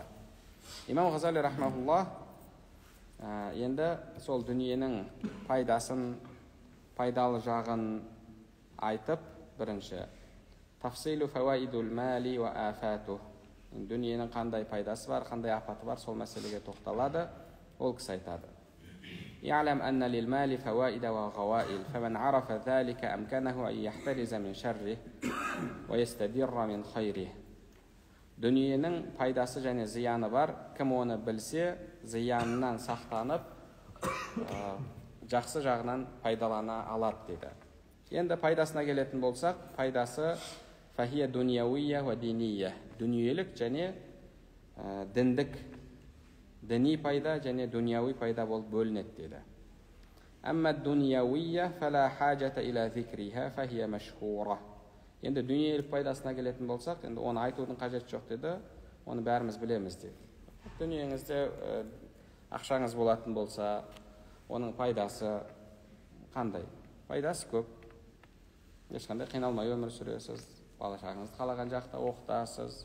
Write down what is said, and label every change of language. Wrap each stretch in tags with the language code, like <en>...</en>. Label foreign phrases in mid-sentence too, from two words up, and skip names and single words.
<kk>Имам Ғазали рахмаһулла енді сол дүниенің пайдасын, пайдалы жағын айтып, бірінші</kk> <ar>تفصيل فوائد المال وآفاته,</ar> <kk>дүниенің қандай пайдасы бар, қандай апаты бар, сол мәселеге тоқталады. Ол кісі айтады:</kk> <ar>يعلم أن للمال فوائد وغوائل فمن عرف ذلك أمكنه أن يحترز من شره ويستدر من خيره.</ar> <kk>Дүниенің пайдасы және зияны бар. Кім оны білсе, зиянынан сақтанып, жақсы жағынан пайдалана алады дейді. Енді пайдасына келетін болсақ, пайдасы</kk> <ar>فهي دنيوية ودينية,</ar> <kk>дүниелік және діндік, діни пайда және дүнияуи пайда болып бөлінеді дейді.</kk> <ar>أما الدنيوية فلا حاجة إلى ذكرها فهي مشهورة.</ar> <kk>Енді дүниелік пайдасына келетін болсақ, енді оны айтудың қажеті жоқ деді, оны бәріміз білеміз дейді. Дүниеңізде ақшаңыз болатын болса, оның пайдасы қандай? Пайдасы көп. Ешқандай қиналмай өмір сүресіз, бала-шағаңызды қалаған жақта оқытасыз.</kk>